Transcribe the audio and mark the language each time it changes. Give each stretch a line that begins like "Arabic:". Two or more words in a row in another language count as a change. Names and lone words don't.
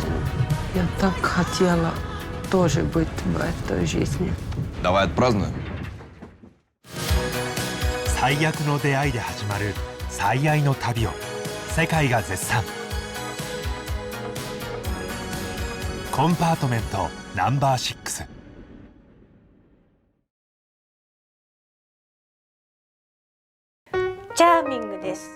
Russian: Я так хотела тоже быть в этой жизни. Давай отпразднуем.
Japanese: 最悪の出会いで始まる最愛の旅を世界が絶賛。コンパートメントNo.6。チャーミングです。